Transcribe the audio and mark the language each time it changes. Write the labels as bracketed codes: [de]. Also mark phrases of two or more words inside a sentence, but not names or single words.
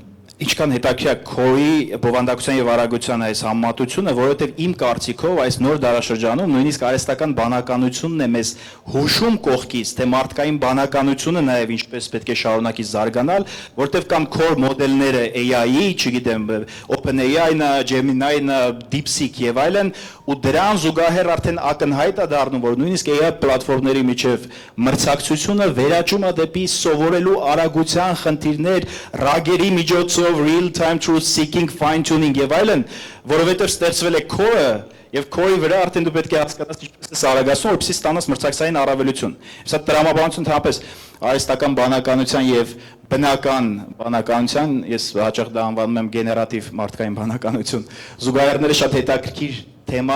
[hy] Ինչքան հետաքրքիր է քորի բովանդակության եւ արագության այս համատությունը, որովհետեւ իմ կարծիքով այս նոր դարաշրջանում նույնիսկ արհեստական բանականությունն է մեզ հուշում կողքից, թե մարդկային բանականությունը նաեւ ինչպես պետք է շարունակի զարգանալ, որովհետեւ կան քոր մոդելները AI-ի, չգիտեմ, OpenAI-ն, Gemini-ն, DeepSeek եւ այլն, ու դրան զուգահեռ արդեն ակնհայտ է դառնում, որ նույնիսկ AI պլատֆորմների միջև մրցակցությունը վերաճում է դեպի սովորելու արագության խնդիրներ, ռագերի միջոցով [en] real time truth seeking fine tuning [hy] եւ այլն, որովհետեւ ստեղծվել է core եւ core-ի վրա արդեն դու պետք է հասկանաս ինչպես է արագացնում, որպեսզի ստանաս մրցակցային առավելություն։ Սա տրամաբանություն ընդհանրապես արհեստական բանականության եւ բնական բանականության, ես հաճախ դա անվանում եմ գեներատիվ մարդկային բանականություն, զուգահեռները շատ հետաքրքիր թեմա